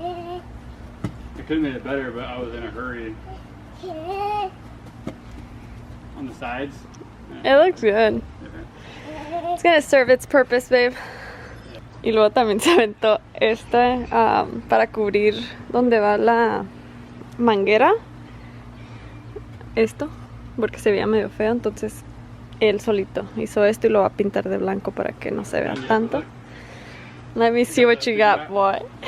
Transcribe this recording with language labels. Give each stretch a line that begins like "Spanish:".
English: I could have made it better, but I was in a hurry. On the sides. It looks good. It's gonna serve its purpose, babe.
Spanish: Y luego también se aventó para cubrir donde va la manguera. Esto, porque se veía medio feo, entonces él solito hizo esto y lo va a pintar de blanco para que no se vea tanto.
English: Let me see what you got, boy.